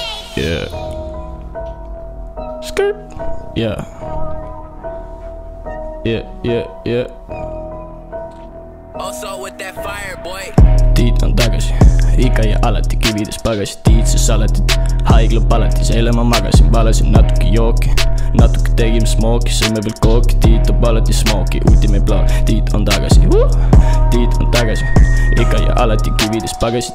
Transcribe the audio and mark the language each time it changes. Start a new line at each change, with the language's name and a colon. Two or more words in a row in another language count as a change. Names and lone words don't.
English: Yeah. Skirt. Yeah. Yeah. Also with that fire, boy.
Estonian: Tiit on tagasi, ikka ja alati kivides pagasi. Tiit sa salatit, haigla palatis, eile ma magasin, valasin natuke jooki. Natuke tegime smooki, sõime veel kooki. Tiit toob alati smooki,
English: ultimate blog.
Estonian: Tiit on tagasi, Tiit on tagasi, ikka ja alati kivides pagasi.